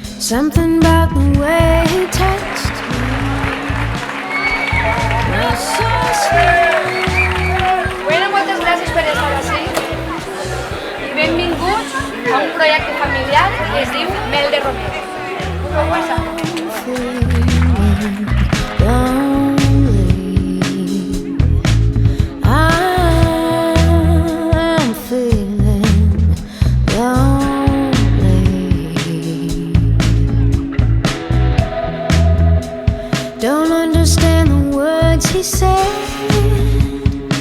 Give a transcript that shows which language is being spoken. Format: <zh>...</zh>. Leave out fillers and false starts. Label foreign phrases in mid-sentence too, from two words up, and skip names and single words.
<en>Something about the way he touched me was so sweet.</en> <ca>Bueno, moltes gràcies per estar ací i benvinguts a un projecte familiar que es diu Mel de Romero. Com passa?</ca> <en>I'm feeling lonely. Don't understand the words he said.</en>